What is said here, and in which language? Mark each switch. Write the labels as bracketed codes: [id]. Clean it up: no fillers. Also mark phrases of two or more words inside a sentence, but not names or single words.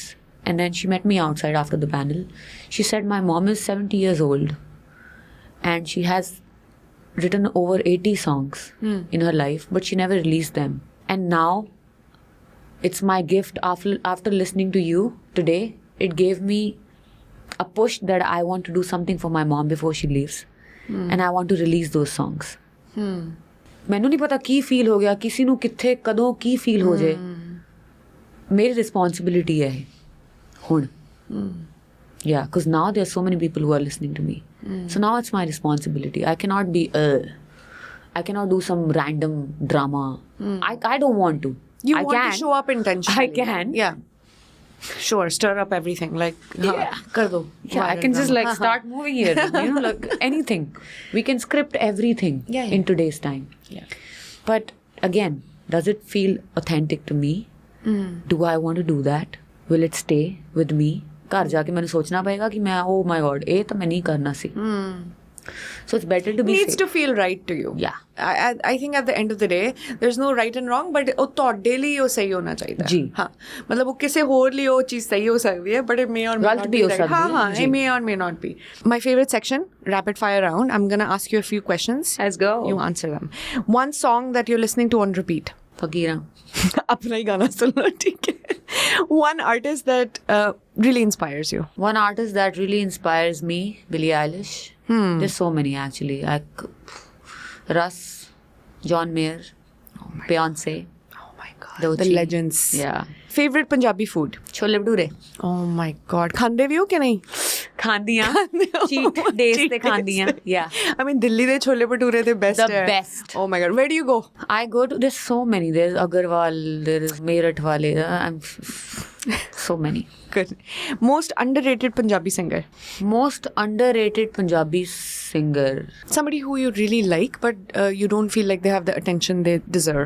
[en] And then she met me outside after the panel. She said, my mom is 70 years old and she has written over 80 songs in her life, but she never released them. And now it's my gift after listening to you today. It gave me a push that I want to do something for my mom before she leaves. And I want to release those songs. [pa] ਮੈਨੂੰ ਨਹੀਂ ਪਤਾ ਕੀ ਫੀਲ ਹੋ ਗਿਆ, ਕਿਸੇ ਨੂੰ ਕਿੱਥੇ ਕਦੋਂ ਕੀ ਫੀਲ ਹੋ ਜਾਏ, ਮੇਰੀ ਰਿਸਪੌਂਸਿਬਿਲਿਟੀ ਹੈ ਹੁਣ. [en] Yeah, because now there are so many people who are listening to me. So now it's my responsibility. I cannot do some random drama. I don't want to. You want to show up intentionally. I can. Yeah. Sure, stir up everything. [hi] Like, kar do. [en] Yeah, I can just like start moving here. You know, like anything. We can script everything in today's time. Yeah. But again, does it feel authentic to me? Do I want to do that? Will it stay with me? [pa] ਘਰ ਜਾ ਕੇ ਮੈਨੂੰ ਸੋਚਣਾ ਪਏਗਾ ਕਿ ਮੈਂ [en] oh my god [pa] ਇਹ ਤਾਂ ਮੈਂ ਨਹੀਂ ਕਰਨਾ ਸੀ. [en] So it's better to be needs safe. to feel right to you. Yeah. I think at the end of the day there's no right and wrong, but [pa] ਉਹ ਤੁਹਾਡੇ ਲਈ ਉਹ ਸਹੀ ਹੋਣਾ ਚਾਹੀਦਾ. ਜੀ. ਹਾਂ, ਮਤਲਬ ਉਹ ਕਿਸੇ ਹੋਰ ਲਈ ਉਹ ਚੀਜ਼ ਸਹੀ ਹੋ ਸਕਦੀ ਹੈ, [en] but it may or may [pa] ਗਲਤ [en] not [pa] ਵੀ [en] be [pa] ਹੋ [en] right. [pa] ਸਕਦੀ ਹੈ. ਹਾਂ, [en] it may or may not be. My favorite section, rapid fire round. I'm going to ask you a few questions. Let's go. You answer them. One song that you're listening to on repeat. फकीरा. [hi] अपना ही गाना सुन लो, ठीक है. [en] One artist that really inspires you. One artist that really inspires me, Billie Eilish. There's so many actually. Russ, John Mayer, Beyonce. Oh my god. Doechii. The legends. Yeah. Favorite Punjabi food? [hi] छोले भटूरे. [en] Oh my god. [pa] ਖਾਂਦੇ ਭੀ ਹੋ ਕਿ ਨਹੀਂ? ਖਾਂਦੀਆਂ [en] cheat days [pa] ਤੇ ਖਾਂਦੀਆਂ yeah [en] I mean [pa] Delhi ਦੇ ਛੋਲੇ ਭਟੂਰੇ ਦੇ best [en] The [pa] ਹੈ [en] best. oh my god where do you go I go to there's so many there's Agarwal there is Meerut wale I'm so many good most underrated Punjabi singer most underrated Punjabi singer somebody who you really like but you don't feel like they have the attention they deserve